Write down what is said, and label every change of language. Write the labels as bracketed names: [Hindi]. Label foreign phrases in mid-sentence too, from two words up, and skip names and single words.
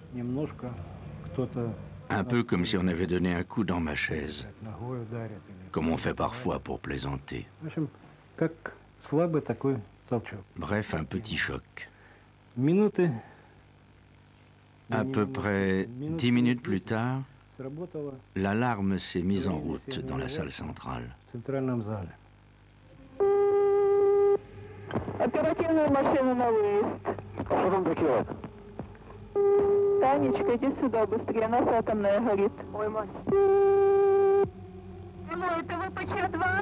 [French] Un peu comme si on avait donné un coup dans ma chaise, comme on fait parfois pour plaisanter. Bref, un petit choc. À peu près 10 minutes plus tard, l'alarme s'est mise en route dans la salle centrale. [Russian] Оперативную машину на выезд. Что там такое? Танечка, иди сюда быстрее, нас атомная горит. Ой, мать. Алло, это ВПЧ-2?